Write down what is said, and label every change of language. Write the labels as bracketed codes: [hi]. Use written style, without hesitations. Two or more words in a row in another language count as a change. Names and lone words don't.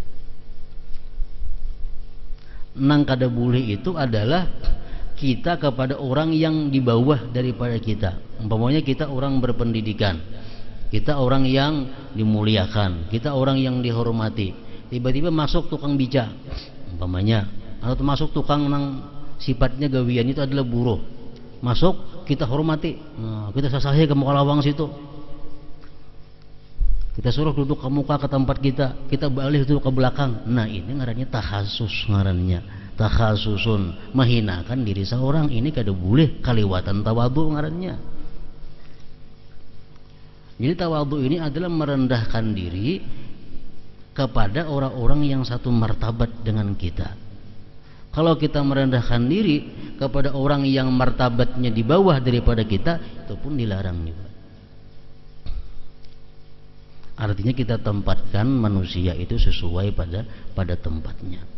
[bjn] Nang kada boleh itu adalah kita kepada orang yang di bawah daripada kita. [id] Umpamanya kita orang berpendidikan, kita orang yang dimuliakan, kita orang yang dihormati, tiba-tiba masuk tukang bijak umpamanya, atau termasuk tukang nang sifatnya gawian itu adalah buruh, masuk kita hormati, nah, kita [bjn] sasahi ke muka lawang situ, [id] kita suruh duduk ke muka ke tempat kita balik duduk ke belakang. Nah, ini ngarannya takhasus, ngarannya takhasusun, menghinakan diri seorang. [bjn] Ini kada boleh, kaliwatan tawadhu ngarannya. [id] Jadi tawadhu ini adalah merendahkan diri kepada orang-orang yang satu martabat dengan kita. Kalau kita merendahkan diri kepada orang yang martabatnya di bawah daripada kita, itu pun dilarang juga. Artinya kita tempatkan manusia itu sesuai pada tempatnya.